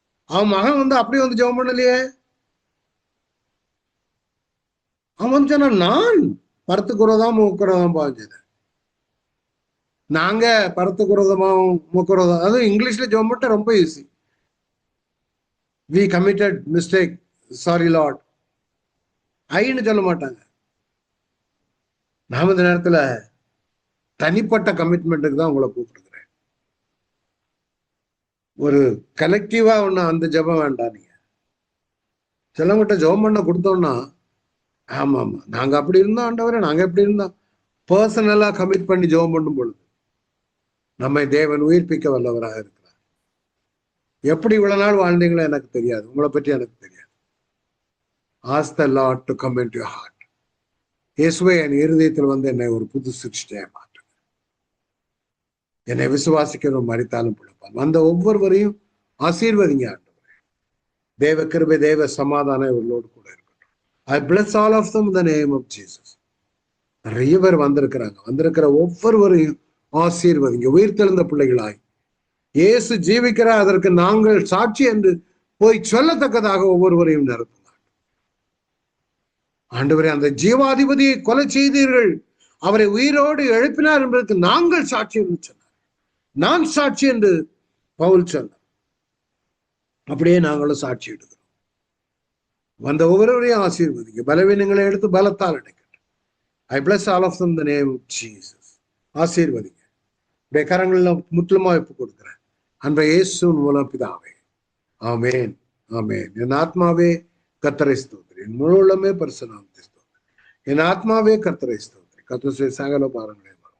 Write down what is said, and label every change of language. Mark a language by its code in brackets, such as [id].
[ta] அவன் மகன் வந்து அப்படி வந்து ஜெபம் பண்ணலையே. அவன் சொன்னா நான் பரத்துக்கு விரோதம் முக்குறதம் பாவம் செய்தேன். நாங்க பரத்துக்கு விரோதமாவும் முக்குறதம், அதுவும் இங்கிலீஷ்ல ஜெபம் பண்ண ரொம்ப easy. [en] we committed mistake, sorry lord, [ta] ஐன்னு சொல்ல மாட்டாங்க. நாம இந்த நேரத்துல தனிப்பட்ட கமிட்மெண்ட்டுக்கு தான் உங்களை கூப்பிடுக்கிறேன். ஒரு கலெக்டிவா ஒண்ணு அந்த ஜெபம் வேண்டாம். நீங்க சிலவங்கிட்ட ஜெபம் பண்ண கொடுத்தோம்னா, ஆமா ஆமா நாங்க அப்படி இருந்தோம் ஆண்டவரே, நாங்க எப்படி இருந்தோம், பர்சனலா கமிட் பண்ணி ஜெபம் பண்ணும் பொழுது நம்மை தேவன் உயிர்ப்பிக்க வல்லவராக இருக்கிறார். எப்படி இவ்வளவு நாள் வாழ்ந்தீங்களோ எனக்கு தெரியாது, உங்களை பற்றி எனக்கு தெரியாது. [en] Ask the Lord to come into your heart. [ta] இயேசுவே என் இருதயத்தில் வந்து என்னை ஒரு புது சிருஷ்டியை மாற்றுங்க. என்னை விசுவாசிக்கிறவன் மரித்தாலும் பிழைப்பான். வந்த ஒவ்வொருவரையும் ஆசீர்வதிங்க ஆண்டவரே. தேவ கிருபை, தேவ சமாதானம் இவர்களோடு கூட இருக்கட்டும். [en] I bless all of them in the name of Jesus. [ta] நிறைய பேர் வந்திருக்கிறாங்க, வந்திருக்கிற ஒவ்வொருவரையும் ஆசீர்வதிங்க. உயிர்த்தெழுந்த பிள்ளைகளாய் இயேசு ஜீவிக்கிறார், அதற்கு நாங்கள் சாட்சி என்று போய் சொல்லத்தக்கதாக ஒவ்வொருவரையும் நிரப்புங்க ஆண்டவரே. அந்த ஜீவாதிபதியை கொலை செய்தீர்கள், அவரை உயிரோடு எழுப்பினார் என்பதற்கு நாங்கள் சாட்சி என்று சொன்னார். நான் சாட்சி என்று பவுல் சொன்னார். அப்படியே நாங்களும் சாட்சி எடுக்கிறோம். வந்த ஒவ்வொருவரையும் ஆசீர்வதிங்க. பலவீனங்களை எடுத்து பலத்தால் அடைக்கட்டும். [en] I bless all of them in the name of Jesus. [ta] ஆசீர்வதிங்க. உடைய கரங்களில் முற்றிலுமா ஒப்பு கொடுக்கிறேன். அன்பை இயேசுவின் மூலம் பிதாவே. ஆமென், ஆமென். என் ஆத்மாவே கர்த்தரை ஸ்தோத்திரி, என் முழு உள்ளமே பரிசுத்த நாமத்தை ஸ்தோத்திரி. என் ஆத்மாவே கர்த்தரை ஸ்தோத்திரி, கர்த்தருடைய சகல பாரங்களையும்.